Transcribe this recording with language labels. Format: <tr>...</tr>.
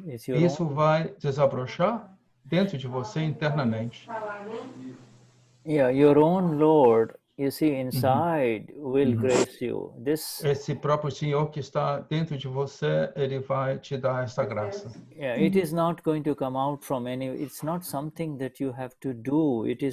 <pt>Isso vai desabrochar dentro de você internamente.</pt> <en>Yeah, your own Lord, you see, inside will grace you.</en> <pt>Esse próprio Senhor que está dentro de você, ele vai te dar essa graça.</pt> <en>Yeah, it is not going to come out from it's not something that you have to do.</en>